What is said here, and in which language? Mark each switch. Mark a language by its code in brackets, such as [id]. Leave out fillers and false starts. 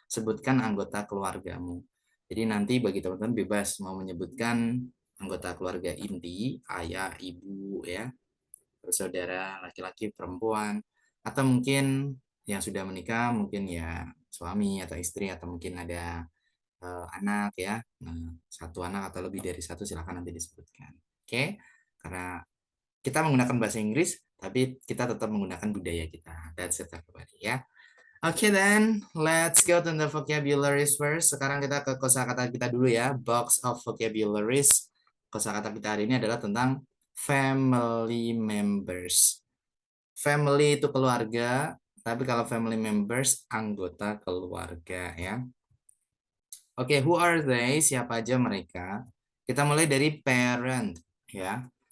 [id] Sebutkan anggota keluargamu. Jadi nanti bagi teman-teman bebas mau menyebutkan anggota keluarga inti, ayah, ibu, ya, bersaudara, laki-laki, perempuan, atau mungkin yang sudah menikah, mungkin ya suami atau istri, atau mungkin ada anak ya. Nah, satu anak atau lebih dari satu silakan nanti disebutkan. Oke? Karena kita menggunakan bahasa Inggris, tapi kita tetap menggunakan budaya kita. [en] That's it everybody ya. Oke, then let's go to the vocabularies first. [id] Sekarang kita ke kosakata kita dulu ya. [en] Box of vocabularies. [id] Kosakata kita hari ini adalah tentang family members. Family itu keluarga, tapi kalau family members anggota keluarga ya. [en] Oke, who are they? [id] Siapa aja mereka? Kita mulai dari parent ya.